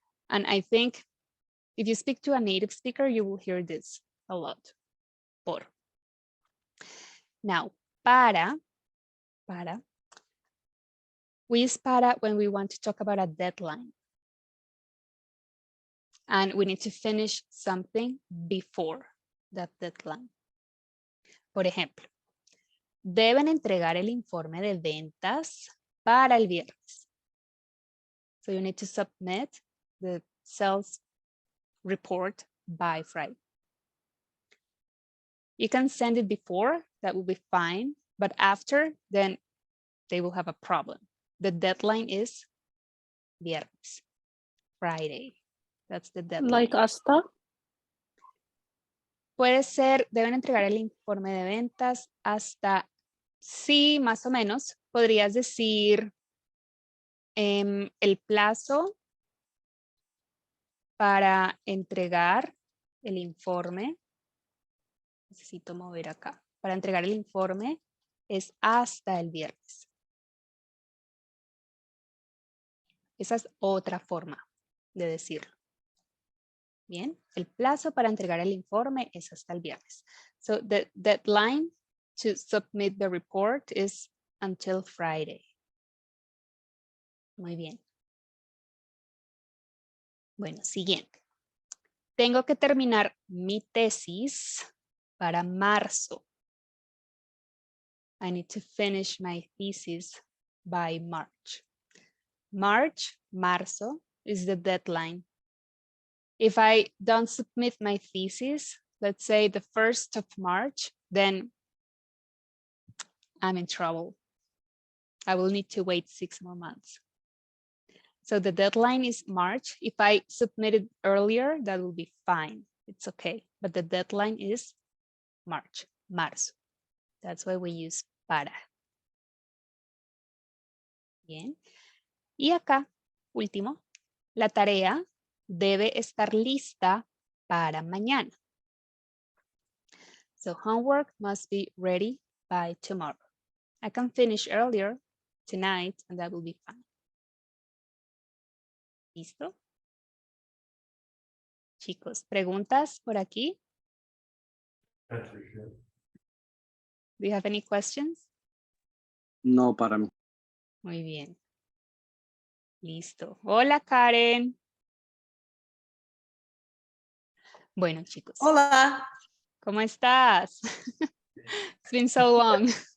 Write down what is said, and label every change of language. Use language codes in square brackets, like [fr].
[en] And I think if you speak to a native speaker, you will hear this a lot. Por. Now, para We use para when we want to talk about a deadline. And we need to finish something before that deadline. [es] Por ejemplo, deben entregar el informe de ventas para el viernes. [en] So you need to submit the sales report by Friday. You can send it before, that will be fine, but after, then they will have a problem. The deadline is viernes, Friday. That's the deadline. Like hasta. [es] Puede ser, deben entregar el informe de ventas hasta, sí, más o menos. Podrías decir el plazo para entregar el informe. Necesito mover acá. Para entregar el informe es hasta el viernes. Esa es otra forma de decirlo. Bien, el plazo para entregar el informe es hasta el viernes. [en] So the deadline to submit the report is until Friday. [es] Muy bien. Bueno, siguiente. Tengo que terminar mi tesis para marzo. [en] I need to finish my thesis by March. Marzo, is the deadline. If I don't submit my thesis, let's say the 1st of March, then I'm in trouble. I will need to wait 6 more months. So the deadline is March. If I submit it earlier, that will be fine. It's okay. But the deadline is marzo. That's why we use para. [es] Bien. Y acá, último, la tarea debe estar lista para mañana. [en] So homework must be ready by tomorrow. I can finish earlier tonight and that will be fine. [es] ¿Listo? Chicos, ¿preguntas por aquí? [en] Do you have any questions? [es] No, para mí. Muy bien. Listo. Hola, Karen. Bueno, chicos. Hola. ¿Cómo estás? [en] It's been so long.